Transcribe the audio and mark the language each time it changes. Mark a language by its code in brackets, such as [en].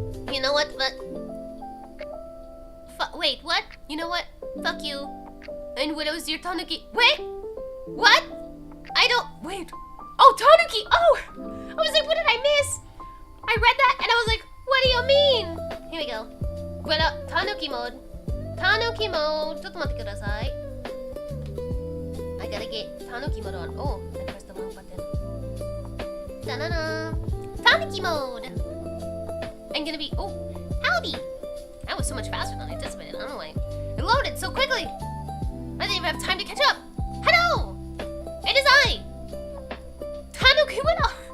[en] You know what? But wait, what? You know what? Fuck you. And Willow's your tanuki. Wait! What? I don't... Wait. Oh, tanuki! Oh! I was like, what did I miss? I read that and I was like, what do you mean? Here we go. Willow, tanuki mode. Tanuki mode. [ja] ちょっと待ってください. [en] I gotta get Tanuki mode on. Oh, I pressed the wrong button. Ta-da-da. Tanuki mode. I'm gonna be. Oh, howdy. That was so much faster than I anticipated. I don't know why. It loaded so quickly. I didn't even have time to catch up. Hello. It is I. Tanuki winner.